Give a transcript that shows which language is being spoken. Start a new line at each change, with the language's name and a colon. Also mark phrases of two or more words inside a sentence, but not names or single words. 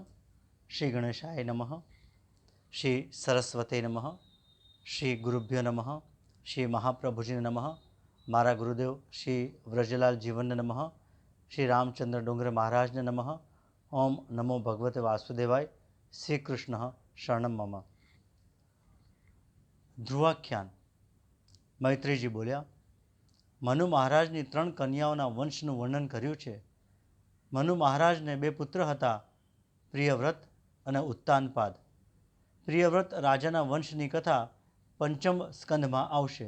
Sanskrit: श्री गणेशाय नमः। श्री सरस्वते नमः। श्री गुरुभ्यो नमः। श्री महाप्रभुजी नमः। मारा गुरुदेव श्री व्रजलाल जीवन नमः। श्री रामचंद्र डोंगर महाराज ने नमः। ओम नमो भगवते वासुदेवाय। श्री कृष्ण शरणम मम।
Gujarati: ધ્રુવાખ્યાન। મૈત્રીજી બોલ્યા, મનુ મહારાજની 3 કન્યાઓના વંશનું વર્ણન કર્યું છે। મનુ મહારાજને 2 પુત્ર હતા, પ્રિયવ્રત અને ઉત્તાનપાદ। પ્રિયવ્રત રાજાના વંશની કથા પંચમ સ્કંધમાં આવશે।